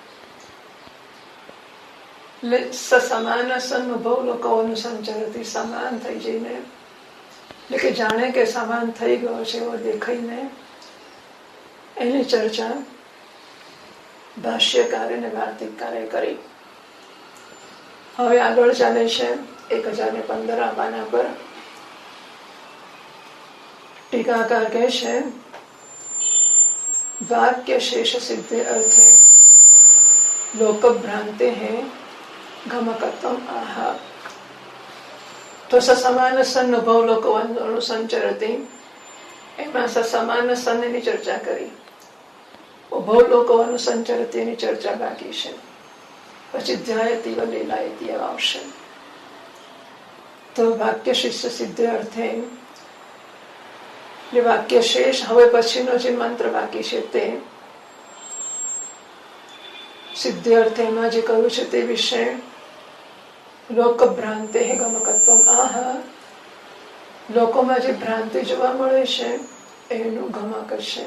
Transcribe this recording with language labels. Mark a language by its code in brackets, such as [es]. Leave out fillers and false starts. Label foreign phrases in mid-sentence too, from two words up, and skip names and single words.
[gu] એટલે [sa] समान सन्नुभव लोको अनुसंचरती, [gu] સમાન થઈ જઈને, એટલે કે જાણે કે સમાન થઈ ગયો છે એવો દેખાઈને એની ચર્ચા ભાષ્યકારે અને વાર્તિકકારે કરી. હવે આગળ ચાલે છે 1015 પાના પર. ટીકાકાર કહે છે [sa] वाक्य शेष सिद्धे अर्थे लोक भ्रांते हैं गमकत्वम आहा. तो समान सन्नुभव लोक अनुसंचरती, [gu] એમાં સમાન સનની ચર્ચા કરી. [sa] उभव लोको अनुसंचरती [gu] એની ચર્ચા બાકી છે. પછી [sa] ध्यायती व लीलायती [gu] આવશે. તો [sa] वाक्य शिष्य सिद्ध अर्थे वाक्य शेष, [gu] હવે પછીનો જે મંત્ર બાકી છે તે સિદ્ધ અર્થેમાં જે કહ્યું છે તે વિશે [sa] लोक भ्रांते गमकत्वम आह, [gu] લોકોમાં જે ભ્રાંતિ જોવા મળે છે એનું ગમક છે.